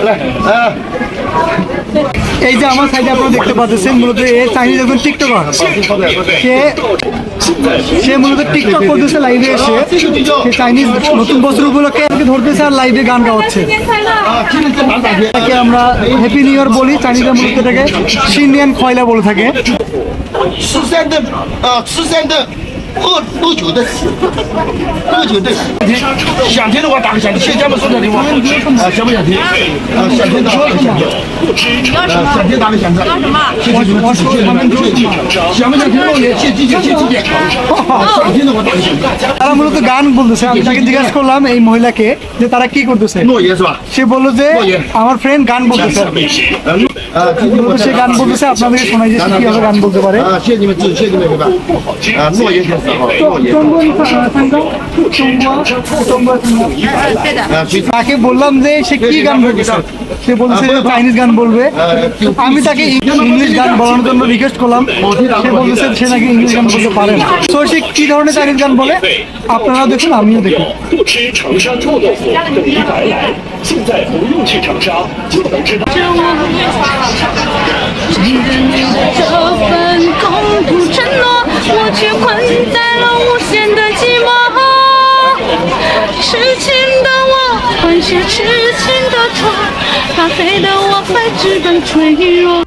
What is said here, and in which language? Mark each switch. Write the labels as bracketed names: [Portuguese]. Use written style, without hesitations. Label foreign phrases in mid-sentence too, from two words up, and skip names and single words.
[Bangla] এই যে আমার সাইডে আপনারা দেখতে পাচ্ছেন মূলত এই চাইনিজ একজন টিকটকার, সে মূলত টিকটক করতেছে লাইভে এসে। সে চাইনিজ নতুন বছর উপলক্ষে ধরতেছে আর লাইভে গান গাওয়াচ্ছে। তাকে আমরা [English] happy new year [Bangla] বলি, চাইনিজরা মূলত এটাকে [Chinese] 新年快乐 [Bangla] বলে থাকে। [Chinese] 喝酒的，想听的话打个响，谢家们送点礼物想不想听？想听的打个响，想听打个响，谢谢你们支持，谢谢你们支持，想不想听漏言？谢谢想听的话打个响。 [Bangla] তারা মূলত গান বলতেছে। আমি তাকে জিজ্ঞাসা করলাম এই মহিলাকে যে তারা কি করতেছে। সে বললো যে আমার ফ্রেন্ড গান বলতেছে। সে গান বলতেছে, আপনাদেরকে শোনাই যে কিভাবে গান বলতে পারে। তাকে বললাম যে সে কি গান বলতেছে, সে বলছে চাইনিজ গান বলবে। আমি তাকে ইংলিশ গান বলানোর জন্য রিকোয়েস্ট করলাম, সে বলতেছে সে নাকি ইংলিশ গান বলতে পারে না। তো সে কি ধরনের চাইনিজ গান বলে আপনারাও দেখুন, আমিও দেখি। [Chinese] 这份共同承诺，我却困在了无限的寂寞。痴情的我换些痴情的他，怕黑的我还只敢脆弱。